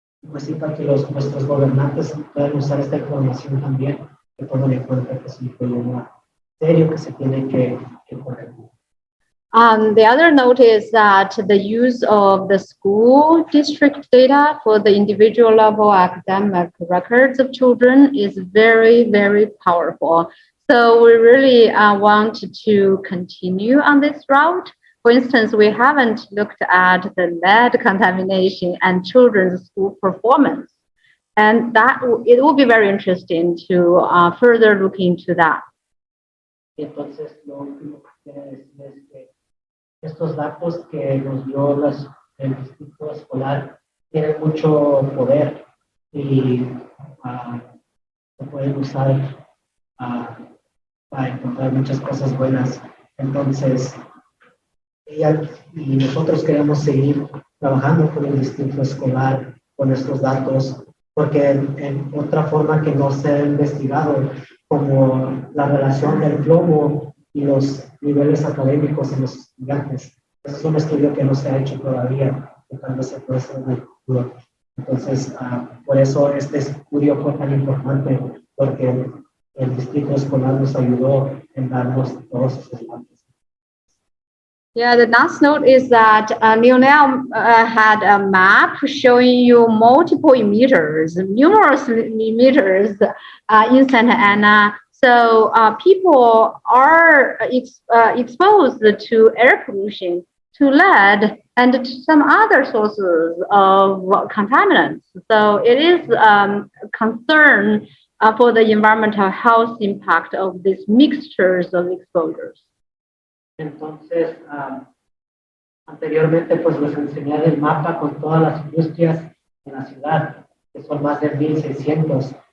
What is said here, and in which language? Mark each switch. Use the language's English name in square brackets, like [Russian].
[Spanish] pues sí, para que nuestros gobernantes puedan usar esta información también, que tomen en cuenta que es un problema serio que se tiene que corregir. [English] The other note is that the use of the school district data for the individual level academic records of children is very, very powerful. So we really want to continue on this route. For instance, we haven't looked at the lead contamination and children's school performance. And that it will be very interesting to further look into that. [Spanish] Entonces, lo último que quiero decir es que estos datos que nos dio el distrito escolar tienen mucho poder y se pueden usar para encontrar muchas cosas buenas. Entonces, y nosotros queremos seguir trabajando con el distrito escolar, con estos datos, porque en otra forma que no se ha investigado, como la relación del plomo y los niveles académicos en los estudiantes. Ese es un estudio que no se ha hecho todavía, que tal vez se puede hacer en el futuro. Entonces, por eso este estudio fue tan importante, porque el distrito escolar nos ayudó en darnos todos esos datos. [English] Yeah, the last note is that Lionel had a map showing you multiple emitters, numerous emitters in Santa Ana. So people are exposed to air pollution, to lead, and to some other sources of contaminants. So it is a concern for the environmental health impact of these mixtures of exposures. [Spanish] Entonces, anteriormente pues les enseñé el mapa con todas las industrias en la ciudad, que son más de 1,600.